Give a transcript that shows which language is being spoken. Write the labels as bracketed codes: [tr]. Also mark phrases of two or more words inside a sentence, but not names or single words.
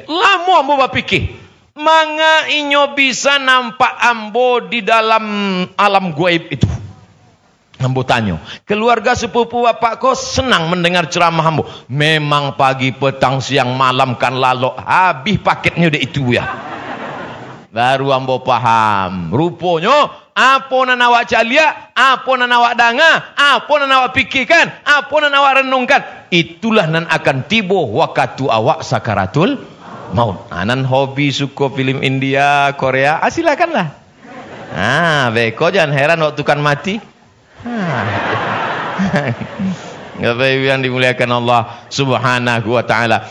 [min] Lama ambo berfikir, manga inyo bisa nampak ambo di dalam alam gaib itu. Ambo tanya, keluarga sepupu bapak kau senang mendengar ceramah ambo. Memang pagi, petang, siang, malam kan lalok. [id] Habis paketnya udah itu ya. [min] Baru ambo paham. Rupanya apa nan awak calia, apa nan awak danga, apa nan awak fikirkan, apa nan awak renungkan, itulah nan akan tiba waktu awak sakaratul maut. Nan hobi suka film India, Korea, silakanlah. Beko jangan heran waktu kan mati. [id] Bapak Ibu yang dimuliakan Allah [ar] Subhanahu wa taala.